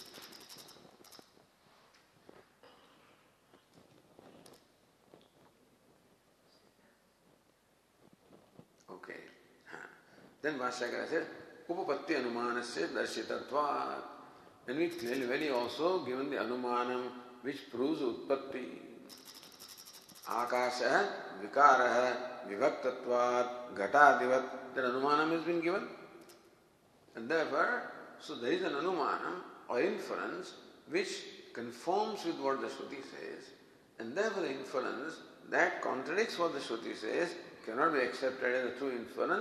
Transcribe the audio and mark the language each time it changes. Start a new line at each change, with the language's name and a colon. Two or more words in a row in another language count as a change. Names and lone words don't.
English: Okay. Then Bhashyakara said,
Sanskrit: उपपत्ति अनुमानस्य दर्शितत्वात्.
English: And we clearly also given the anumanam which proves utpatti.
Sanskrit: आकाश, विकारः, विवक्तत्वात्, गतादिवत्.
English: That anumanam has been given. And therefore, so there is an anumanam or inference which conforms with what the Shruti says. And therefore the inference that contradicts what the Shruti says cannot be accepted as a true inference.